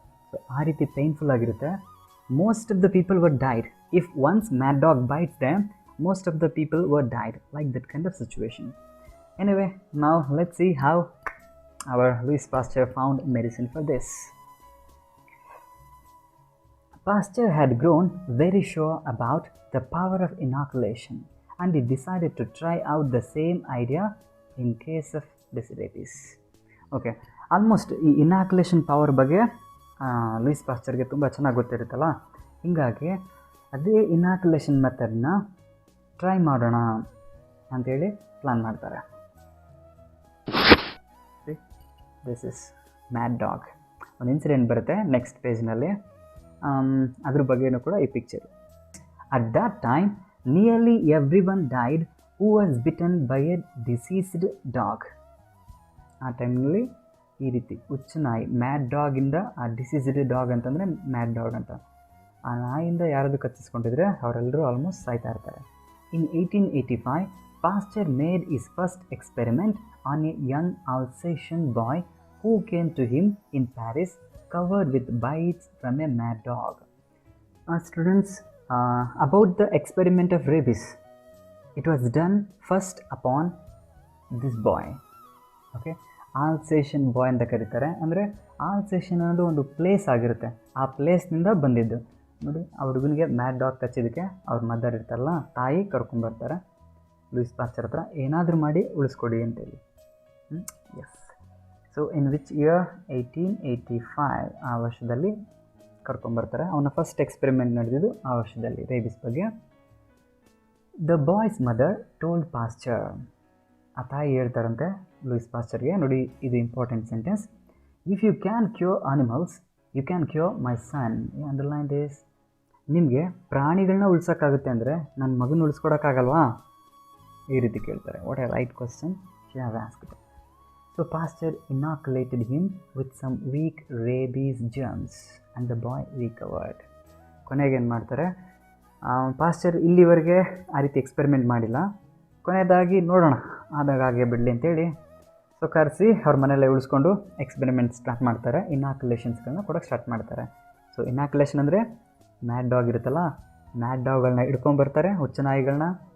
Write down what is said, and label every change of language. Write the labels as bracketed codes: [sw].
[en] so [kn] ಆ ರೀತಿ painful ಆಗಿರುತ್ತೆ. [en] Most of the people were died. If once mad dog bites them, most of the people were died like that kind of situation. Anyway, now let's see how our Louis Pasteur found medicine for this. Pasteur had grown very sure about the power of inoculation, and he decided to try out the same idea in case of rabies. [kn] Okay, almost ಈ inoculation power ಬಗ್ಗೆ Louis ಪಾಶ್ಚರ್ಗೆ ತುಂಬ ಚೆನ್ನಾಗಿ ಗೊತ್ತಿರುತ್ತಲ್ಲ, ಹೀಗಾಗಿ ಅದೇ inoculation ಮೆಥಡ್ನ try ಮಾಡೋಣ ಅಂಥೇಳಿ plan ಮಾಡ್ತಾರೆ. [en] This is mad dog. [kn] ಒಂದು ಇನ್ಸಿಡೆಂಟ್ ಬರುತ್ತೆ ನೆಕ್ಸ್ಟ್ ಪೇಜ್ನಲ್ಲಿ, ಅದ್ರ ಬಗ್ಗೆನೂ ಕೂಡ ಈ picture. [en] At that time nearly every one died who was bitten by a diseased dog. [kn] ಆ ಟೈಮ್ನಲ್ಲಿ ಈ ರೀತಿ ಹುಚ್ಚು ನಾಯಿ, ಮ್ಯಾಡ್ ಡಾಗಿಂದ, ಆ ಡಿಸೀಸ್ಡ್ ಡಾಗ್ ಅಂತಂದರೆ ಮ್ಯಾಡ್ ಡಾಗ್ ಅಂತ, ಆ ನಾಯಿಯಿಂದ ಯಾರಾದರೂ ಕಚ್ಚಿಸ್ಕೊಂಡಿದ್ರೆ ಅವರೆಲ್ಲರೂ ಆಲ್ಮೋಸ್ಟ್ ಸಾಯ್ತಾ ಇರ್ತಾರೆ. [en] In 1885 Pasteur made his first experiment on a young Alsatian boy who came to him in Paris covered with bites from a mad dog. Students, about the experiment of rabies, it was done first upon this boy. [kn] Okay, Alsatian ಬಾಯ್ ಅಂತ ಕರೀತಾರೆ. ಅಂದರೆ Alsatian ಅನ್ನೋದು ಒಂದು place ಆಗಿರುತ್ತೆ, ಆ ಪ್ಲೇಸ್ನಿಂದ ಬಂದಿದ್ದು. ನೋಡಿ, ಆ ಹುಡುಗನಿಗೆ ಮ್ಯಾಡ್ ಡಾಗ್ ಕಚ್ಚಿದ್ದಕ್ಕೆ ಅವ್ರ ಮದರ್ ಇರ್ತಾರಲ್ಲ, ತಾಯಿ ಕರ್ಕೊಂಬರ್ತಾರೆ ಲೂಯಿಸ್ ಪಾಶ್ಚರ್ ಹತ್ರ, ಏನಾದರೂ ಮಾಡಿ ಉಳಿಸ್ಕೊಡಿ ಅಂತೇಳಿ. [en] yes, so in which year 1885 [kn] ಆ ವರ್ಷದಲ್ಲಿ ಕರ್ಕೊಂಬರ್ತಾರೆ. ಅವನ ಫಸ್ಟ್ ಎಕ್ಸ್ಪೆರಿಮೆಂಟ್ ನಡೆದಿದ್ದು ಆ ವರ್ಷದಲ್ಲಿ ರೇಬಿಸ್ ಬಗ್ಗೆ. [en] the boy's mother told Pasteur, [kn] ಆ ತಾಯಿ ಹೇಳ್ತಾರಂತೆ ಲೂಯಿಸ್ ಪಾಶ್ಚರ್ಗೆ, ನೋಡಿ ಇದು [en] Important sentence, if you can cure animals you can cure my son. Underline this. [kn] ನಿಮಗೆ ಪ್ರಾಣಿಗಳನ್ನ ಉಳ್ಸೋಕ್ಕಾಗುತ್ತೆ ಅಂದರೆ ನನ್ನ ಮಗನ ಉಳಿಸ್ಕೊಡೋಕ್ಕಾಗಲ್ವಾ? ಈ ರೀತಿ ಕೇಳ್ತಾರೆ. [en] What a right question she have asked. So Pasteur inoculated him with some weak rabies germs and the boy recovered. [kn] ಕೊನೆಗೆ ಏನು ಮಾಡ್ತಾರೆ, ಪಾಶ್ಚರ್ ಇಲ್ಲಿವರೆಗೆ ಆ ರೀತಿ ಎಕ್ಸ್ಪೆರಿಮೆಂಟ್ ಮಾಡಿಲ್ಲ, ಕೊನೆಯದಾಗಿ ನೋಡೋಣ ಆದಾಗ ಹಾಗೆ ಬಿಡಲಿ ಅಂತೇಳಿ ಸೊ ಕರೆಸಿ ಅವ್ರ ಮನೆಯಲ್ಲೇ ಉಳಿಸ್ಕೊಂಡು ಎಕ್ಸ್ಪೆರಿಮೆಂಟ್ ಸ್ಟಾರ್ಟ್ ಮಾಡ್ತಾರೆ. ಇನಾಕ್ಯುಲೇಷನ್ಸ್ಗಳನ್ನ ಕೊಡೋಕ್ಕೆ ಸ್ಟಾರ್ಟ್ ಮಾಡ್ತಾರೆ. ಸೊ ಇನಾಕ್ಯುಲೇಷನ್ ಅಂದರೆ ಮ್ಯಾಡ್ ಡಾಗ್ ಇರುತ್ತಲ್ಲ, ಮ್ಯಾಡ್ ಡಾಗ್ಗಳನ್ನ ಹಿಡ್ಕೊಂಬರ್ತಾರೆ, ಹುಚ್ಚ ನಾಯಿಗಳನ್ನ.